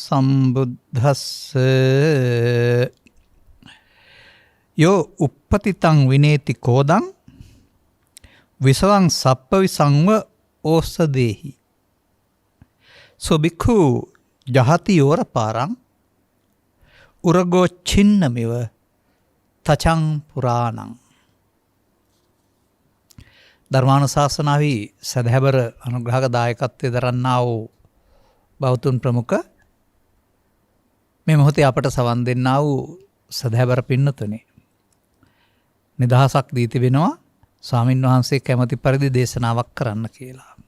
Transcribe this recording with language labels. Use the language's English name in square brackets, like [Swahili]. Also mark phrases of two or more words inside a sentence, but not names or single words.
[Pali] සම්බුද්දස්සේ යෝ uppatiතං විනේති කෝදං විසවං සප්පවිසංව ඕසදේහි සොබික්ඛු ජහති යෝර පාරං උරගෝ චින්නමිව තචං පුරාණං. [Sinhala] ධර්මානුශාසනාවේ සදහැබර අනුග්‍රහක දායකත්වයේ දරන්නා වූ බෞතුන් ප්‍රමුඛ මේ මොහොතේ අපට සවන් දෙන්නා වූ සදහැබර පින්නතුනේ නිදහසක් දී තිබෙනවා ස්වාමින් වහන්සේ කැමති පරිදි දේශනාවක් කරන්න කියලා.